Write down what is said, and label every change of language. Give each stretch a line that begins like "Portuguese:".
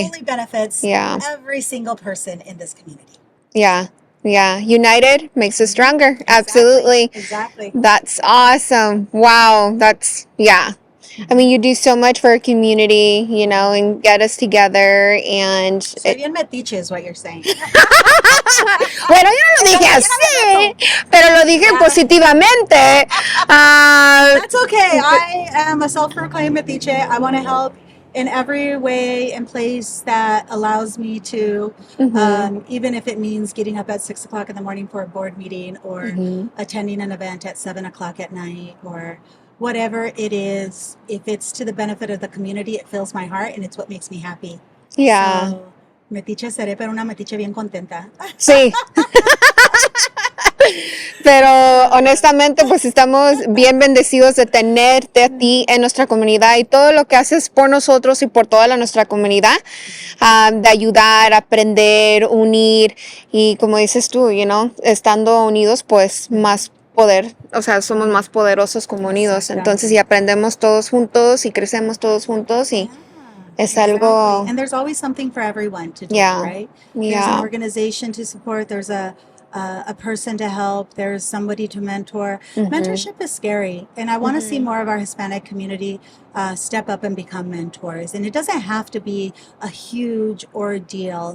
English: It only benefits every single person in this community. Yeah. Yeah. United makes us stronger. Absolutely. Exactly. That's awesome. Wow. I mean, you do so much for our community, and get us together, and...
Spanish: Soy bien metiche
English: is what you're saying.
Spanish: Bueno, yo no lo dije así, pero lo dije positivamente.
English: That's okay. I am a self-proclaimed metiche. I want to help in every way and place that allows me to, even if it means getting up at 6 o'clock in the morning for a board meeting, or attending an event at 7 o'clock at night, or whatever it is. If it's to the benefit of the community, it fills my heart, and it's what makes me happy. Yeah.
Spanish: So, metiche seré, pero una metiche bien contenta. Sí. Pero honestamente, pues estamos bien bendecidos de tenerte a ti en nuestra comunidad, y todo lo que haces por nosotros y por toda nuestra comunidad, de ayudar, aprender, unir, y como dices tú, estando unidos, pues más poder, o sea, somos más poderosos como unidos. Entonces, y aprendemos todos juntos y crecemos todos juntos, y es algo...
English: And there's always something for everyone to do, right? Yeah. There's an organization to support. There's a person to help. There's somebody to mentor. Mentorship is scary, and I want to see more of our Hispanic community step up and become mentors. And it doesn't have to be a huge ordeal.